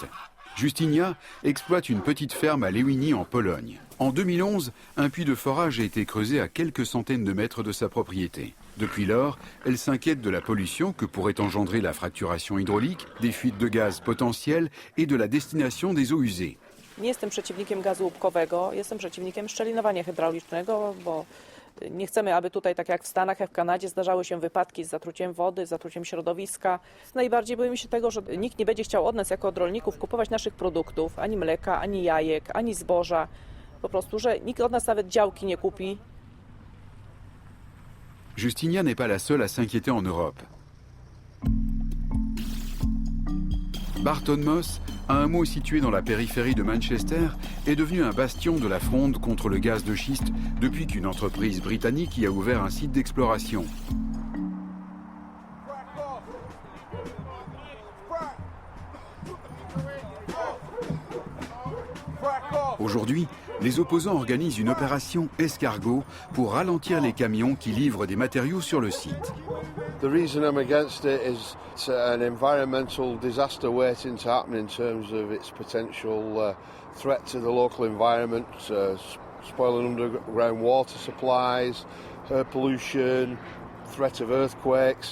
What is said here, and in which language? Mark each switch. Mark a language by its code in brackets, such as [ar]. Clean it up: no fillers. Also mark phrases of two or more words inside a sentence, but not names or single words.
[fr] Justynia exploite une petite ferme à Lewiny en Pologne. En 2011, un puits de forage a été creusé à quelques centaines de mètres de sa propriété. Depuis lors, elle s'inquiète de la pollution que pourrait engendrer la fracturation hydraulique, des fuites de gaz potentielles et de la destination des eaux usées. [pl] Nie jestem przeciwnikiem gazu łupkowego, jestem przeciwnikiem szczelinowania hydraulicznego, bo nie chcemy, aby tutaj, tak jak w Stanach, jak w Kanadzie, zdarzały się wypadki z zatruciem wody, z zatruciem środowiska. Najbardziej boimy się tego, że nikt nie będzie chciał od nas, jako od rolników, kupować naszych produktów, ani mleka, ani jajek, ani zboża. Po prostu, że nikt od nas nawet działki nie kupi. [fr] Justynia n'est pas la seule à s'inquiéter en Europe. Barton Moss, un hameau situé dans la périphérie de Manchester, est devenu un bastion de la fronde contre le gaz de schiste depuis qu'une entreprise britannique y a ouvert un site d'exploration. Aujourd'hui, les opposants organisent une opération escargot pour ralentir les camions qui livrent des matériaux sur le site. [en] The reason I'm against it is it's an environmental disaster waiting to happen in terms of its potential threat to the local environment, spoiling underground water supplies, air pollution, threat of earthquakes.